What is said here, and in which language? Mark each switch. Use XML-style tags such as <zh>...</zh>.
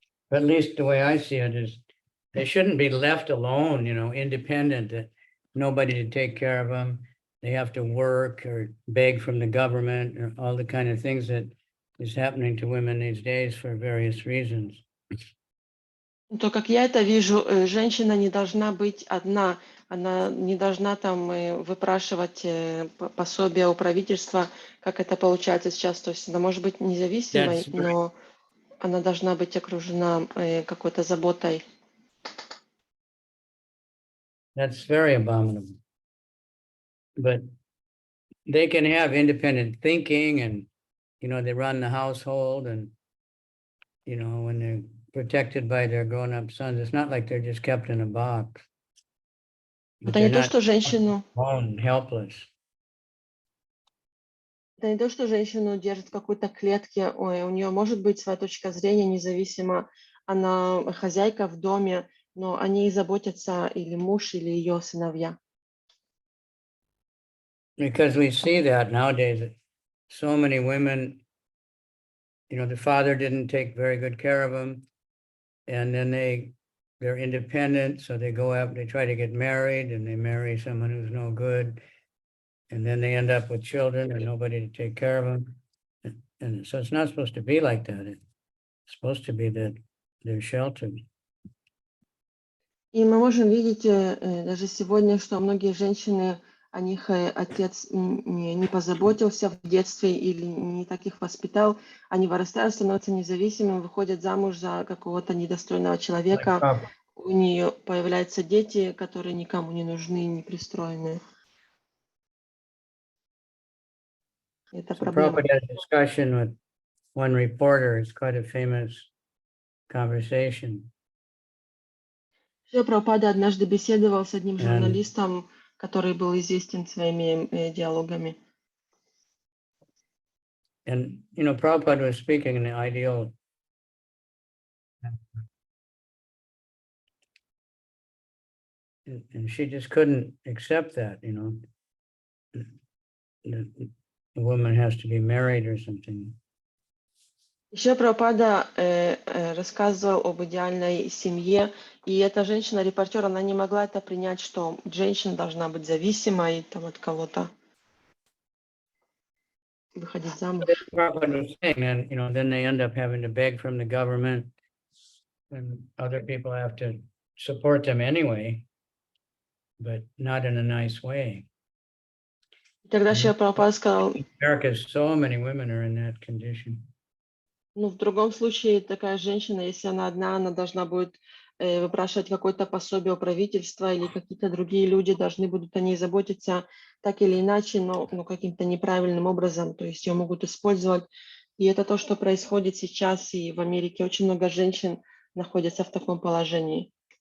<en>But at least the way I see it is they shouldn't be left alone, independent, that nobody to take care of them. They have to work or beg from the government or all the kind of things that is happening to women these days for various reasons.</en> <ru>То, как я это вижу, женщина не должна быть одна, она не должна там выпрашивать пособия у правительства, как это получается сейчас. То есть она может быть независимой, но она должна быть окружена какой-то заботой.</ru> <en>That's very abominable. But they can have independent thinking and, they run the household and, when they're protected by their grown-up sons, it's not like they're just kept in a box.</en> <ru>Это не то, что женщину...</ru> <en>helpless.</en> <ru>Это не то, что женщину держат в какой-то клетке, у нее может быть своя точка зрения независимо, она хозяйка в доме, но о ней заботятся или муж, или ее сыновья.</ru> <en>Because we see that nowadays, so many women, the father didn't take very good care of them, and then they're independent, so they go out, they try to get married, and they marry someone who's no good, and then they end up with children and nobody to take care of them. And so it's not supposed to be like that. It's supposed to be that they're sheltered.</en> <ru>И мы можем видеть даже сегодня, что многие женщины, о них отец не позаботился в детстве или не так их воспитал, они вырастают, становятся независимыми, выходят замуж за какого-то недостойного человека, у нее появляются дети, которые никому не нужны, не пристроенные. Это проблема.</ru> <en>Prabhupada had a discussion with one reporter. It's quite a famous conversation.</en> <ru>Прабхупада однажды беседовал с одним журналистом, который был известен своими диалогами.</ru> <en>And, Prabhupada was speaking in the ideal. And she just couldn't accept that, the woman has to be married or something.</en> <ru>Еще Прабхупада рассказывал об идеальной семье, и эта женщина-репортер, она не могла это принять, что женщина должна быть зависимой там, от кого-то, выходить замуж.</ru> <en>Prabhupada was saying, and then they end up having to beg from the government, and other people have to support them anyway, but not in a nice way.</en> <ru>Тогда еще Прабхупада сказал,</ru> <en>in America, so many women are in that condition.</en> <ru>Ну, в другом случае такая женщина, если она одна, она должна будет выпрашивать какое-то пособие у правительства, или какие-то другие люди должны будут о ней заботиться так или иначе, но каким-то неправильным образом, то есть ее могут использовать. И это то, что происходит сейчас, и в Америке очень много женщин находятся в таком положении.</ru>